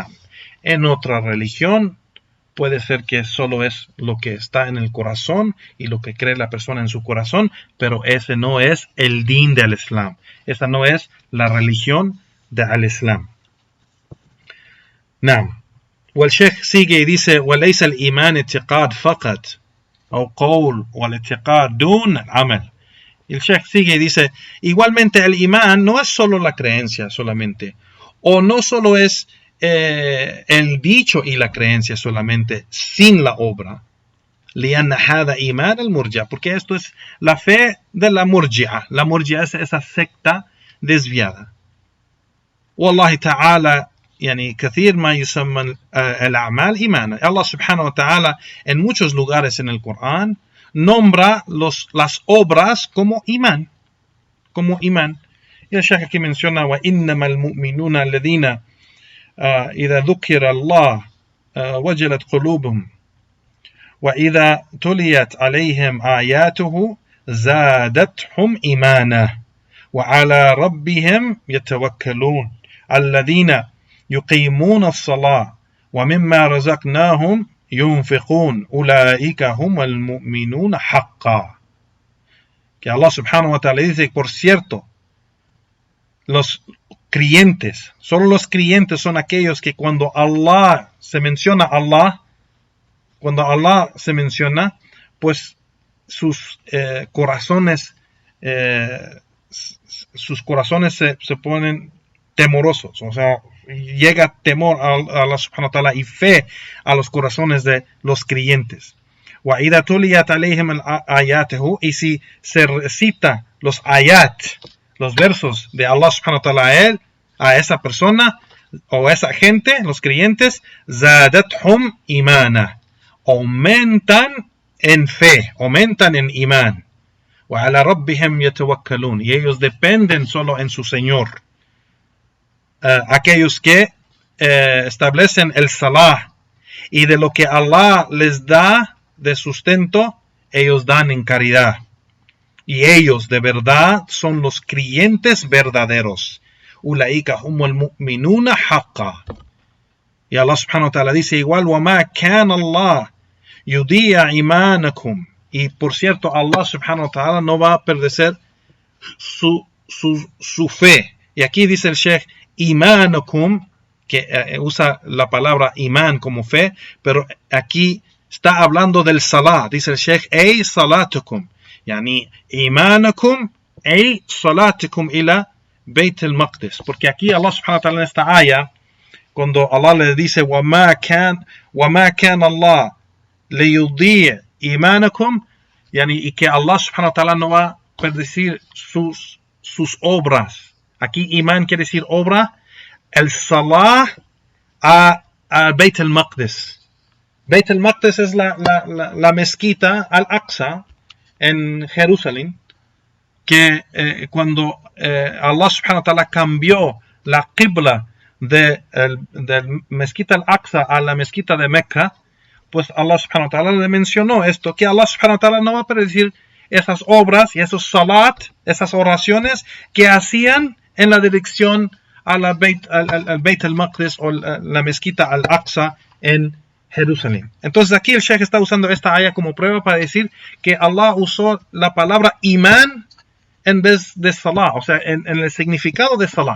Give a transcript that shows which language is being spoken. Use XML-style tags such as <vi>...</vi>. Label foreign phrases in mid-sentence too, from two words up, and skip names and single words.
<es>En otra religión puede ser que solo es lo que está en el corazón y lo que cree la persona en su corazón, pero ese no es el din del Islam. Esa no es la religión de al-Islam.</es> <ar>Naam. والشيخ</ar> <es>sigue y dice</es> <ar>وليس الإيمان اعتقاد فقط أو قول والاعتقاد دون العمل.</ar> <es>El Sheikh sigue y dice igualmente el imán no es solo la creencia solamente, o no solo es el dicho y la creencia solamente sin la obra.</es> <ar>لأن هذا إيمان المرجع,</ar> <es>porque esto es la fe de la murji'a. La murji'a es esa secta desviada.</es> <ar>والله تعالى يعني كثير ما يسمى الأعمال إيمانا.</ar> <es>Allah</es> <ar>سبحانه وتعالى</ar> <es>en muchos lugares en el Corán nombra las obras como imán. Y el Shaykh aquí menciona</es> <ar>وإنما المؤمنون الذين إذا ذكر الله وجلت قلوبهم وإذا تليت عليهم آياته زادتهم إيمانا وعلى ربهم يتوكلون الذين يقيمون الصلاة ومما رزقناهم ينفقون أولئك هم المؤمنون حقا.</ar> <es>Que Allah</es> <ar>سبحانه وتعالى</ar> <es>dice, por cierto, los creyentes, solo los creyentes son aquellos que cuando Allah se menciona, pues sus corazones se ponen temorosos, o sea, llega temor a Allah subhanahu wa ta'ala y fe a los corazones de los creyentes.</es> <ar>وَإِذَا تُلِيَتْ عَلَيْهِمْ آيَاتُهُ,</ar> <es>y si se recita los ayat, los versos de Allah</es> <ar>سبحانه وتعالى</ar> <es>a esa persona o a esa gente, los creyentes,</es> <ar>زَادَتْهُمْ إِيمَانًا,</ar> <es>aumentan en fe, aumentan en imán.</es> <ar>وَعَلَى رَبِّهِمْ يَتَوَكَّلُونَ,</ar> <es>y ellos dependen solo en su Señor. Aquellos que establecen el salah y de lo que Allah les da de sustento, ellos dan en caridad. Y ellos de verdad son los creyentes verdaderos.</es> <ar>أولئك هم المؤمنون حقا.</ar> <es>Y Allah</es> <ar>سبحانه وتعالى</ar> <es>dice igual,</es> <ar>وَمَا كَانَ اللَّهُ يُضِيعَ إِيمَانَكُمْ.</ar> <es>Y por cierto, Allah</es> <ar>سبحانه وتعالى</ar> <es>no va a perder su fe. Y aquí dice el Sheikh, imanakum, que usa la palabra imán como fe, pero aquí está hablando del salah. Dice el Sheikh,</es> <ar>أي صلاتكم يعني إيمانكم أي صلاتكم إلى بيت المقدس.</ar> <es>Porque aquí Allah</es> <ar>سبحانه وتعالى</ar> <es>en esta aya, cuando Allah le dice</es> <ar>وَمَا كَانَ اللَّهُ لِيُضِيعَ إِيمَانَكُمْ,</ar> <es>y que Allah</es> <ar>سبحانه وتعالى</ar> <es>no va a predecir sus obras. Aquí iman quiere decir obra. El salah a Beit al-Maqdis. Beit al-Maqdis es la mezquita al-Aqsa en Jerusalén, que cuando Allah</es> <ar>سبحانه وتعالى</ar> <es>cambió la qibla del mezquita al-Aqsa a la mezquita de Mecca, pues Allah</es> <ar>سبحانه وتعالى</ar> <es>le mencionó esto, que Allah</es> <ar>سبحانه وتعالى</ar> <es>no va a predecir esas obras y esos salat, esas oraciones que hacían en la dirección al Beit al-Maqdis o la mezquita al-Aqsa en Jerusalén. Entonces aquí el Sheikh está usando esta aya como prueba para decir que Allah usó la palabra iman en vez de salah, o sea, en el significado de salah.</es>